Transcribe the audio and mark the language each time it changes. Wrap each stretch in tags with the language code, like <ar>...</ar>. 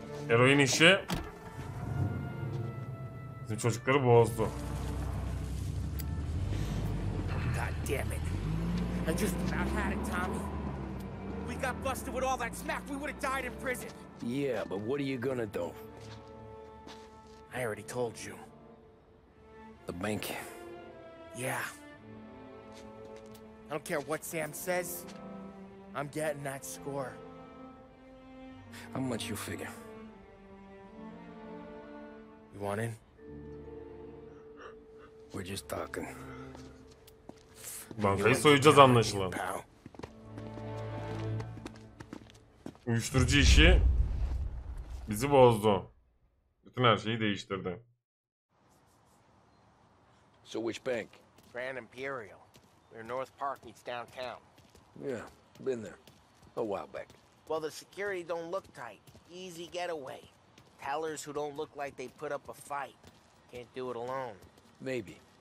<tr>Eroin işi bizim çocukları bozdu.</tr> <en>God damn it. I just about had it, Tommy. We got busted with all that smack, we would have died in prison. Yeah, but what are you gonna do? I already told you. The bank. Yeah. I don't care what Sam says. I'm getting that score. How much you figure? You want in? We're just talking.</en> <tr>Bankayı soyacağız anlaşılan. Uyuşturucu işi bizi bozdu. Bütün her şeyi değiştirdi.</tr> <en>So which bank? Grand Imperial. Where North Park meets downtown. Yeah, been there. A while back. Well, the security don't look tight. Easy getaway. Tellers who don't look like they put up a fight. Can't do it alone. Maybe.</en>